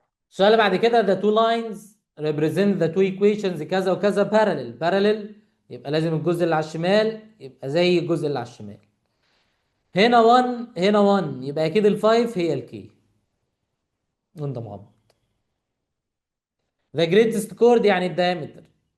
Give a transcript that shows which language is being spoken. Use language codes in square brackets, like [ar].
[ar] السؤال اللي بعد كده [en] the two lines represent the two equations [ar] كذا وكذا [en] parallel. [ar] يبقى لازم الجزء اللي على الشمال يبقى زي الجزء اللي على الشمال. هنا 1 هنا 1، يبقى اكيد ال 5 هي الكي وانت مغمض. [en] the greatest chord [ar] يعني الدايمتر.